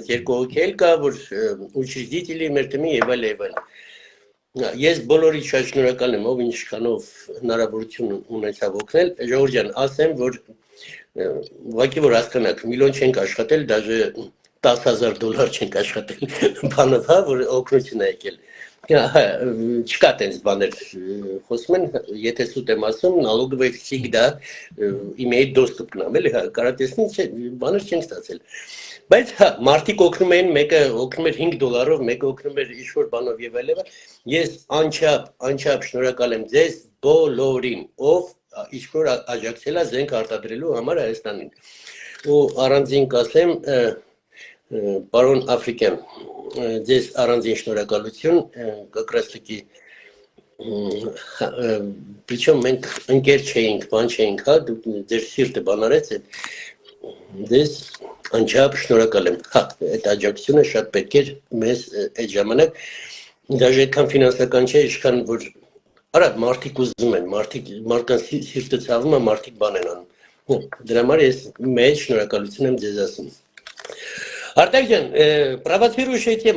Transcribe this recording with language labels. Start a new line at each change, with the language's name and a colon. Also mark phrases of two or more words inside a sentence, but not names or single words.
Armenian: երկու հոգի էլ կա, որ учредители մեր թեմի եւ այլ։ Ես բոլորի շատ շնորհակալ եմ, ով ինչքանով հնարավորություն ունեցավ օգնել, Ժողովրդյան, ասեմ, որ ուղղակի որ հասկանաք, միլիոն չենք աշխատել, դաժե $10,000 չենք աշխատել, բանով, հա, որ օգնություն է եկել։ Չկա տենց բաներ խոսում են, եթե սուտ եմ ասում,
Russian: налоговая всегда имеет доступ к нам,
Armenian: էլի, հա, կարատեսնի բաներ չենք ստացել։ Բայց հա, մարդիկ օգնում են, մեկը օգնում էր $5, մեկը օգնում էր ինչ-որ բանով եւ այլն, ես անչափ շնորհակալ եմ ձեզ բոլորին, ով ինչ-որ աջակցել է զենք արտադրելու համար Հայաստանին։ Ու առանձին կասեմ, պարոն Աֆրիկյան, ձեզ առանձին շնորհակալություն,
Russian: как раз таки,
Armenian: причем մենք ընկեր չէինք, բան չէինք, հա, դուք ձեր սիրտը բան արեց, ձեզ անչափ շնորհակալ եմ, հա, այդ աջակցությունը շատ պետք էր մեզ այդ ժամանակ, դաժե այդքան ֆինանսական չէ, ինչքան որ, արա, մարդիկ ուզում են, մարդկանց սիրտը ցավում է, մարդիկ բան են անում, դրա համար ես մեծ շնորհակալություն եմ ձեզ ասում։ Արտակ ջան,
Russian: провоцирующая тема։